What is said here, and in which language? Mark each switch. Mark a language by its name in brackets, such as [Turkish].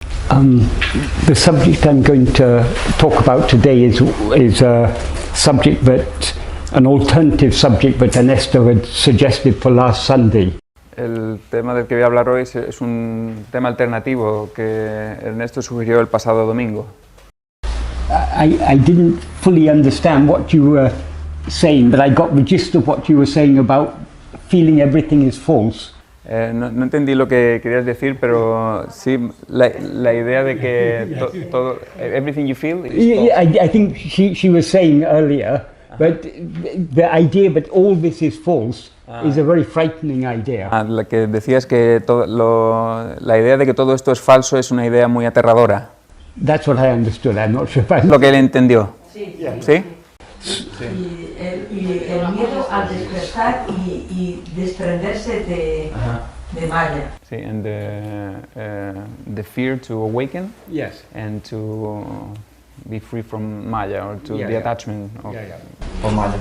[English] The subject I'm going to talk about today is a subject an alternative subject that Ernesto had suggested for last Sunday. [Spanish] El tema del que voy a hablar hoy es un tema alternativo que Ernesto sugirió el pasado domingo. [English] I didn't fully understand what you were saying, but I got the gist of what you were saying about feeling everything is false. [Spanish] No entendí lo que querías decir, pero sí, la idea de que todo, [English] everything you feel is false. I think she was saying earlier, but the idea that all this is false is a very frightening idea. [Spanish] La que decía es que la idea de que todo esto es falso es una idea muy aterradora. [English] That's what I understood. I'm not sure if I... [Spanish] Lo que él entendió. Sí. ¿Sí? Y el miedo al despertar y desprenderse de Maya. [English] Sí, and the fear to awaken. Yes. And to be free from Maya, or to the attachment of Maya.